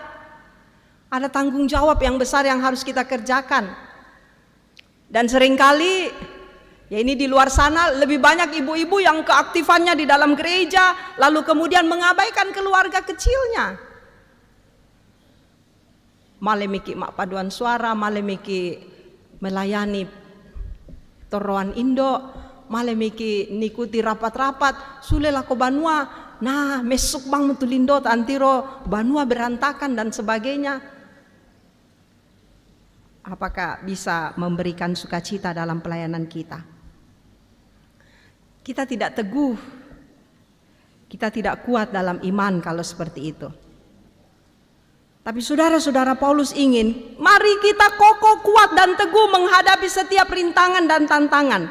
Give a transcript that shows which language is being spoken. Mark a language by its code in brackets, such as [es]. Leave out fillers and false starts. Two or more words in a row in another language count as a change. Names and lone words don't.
[id] Ada tanggung jawab yang besar yang harus kita kerjakan. Dan seringkali ya ini di luar sana lebih banyak ibu-ibu yang keaktifannya di dalam gereja, lalu kemudian mengabaikan keluarga kecilnya. [sda] Malemiki mak [id] paduan suara, [sda] malemiki melayani toroan Indo, malemiki nikuti rapat-rapat, sulela ko banua, nah mesuk bang mutulindo antiro banua berantakan [id] dan sebagainya. Apakah bisa memberikan sukacita dalam pelayanan kita? Kita tidak teguh, kita tidak kuat dalam iman kalau seperti itu. Tapi saudara-saudara, Paulus ingin, mari kita kokoh, kuat dan teguh menghadapi setiap rintangan dan tantangan.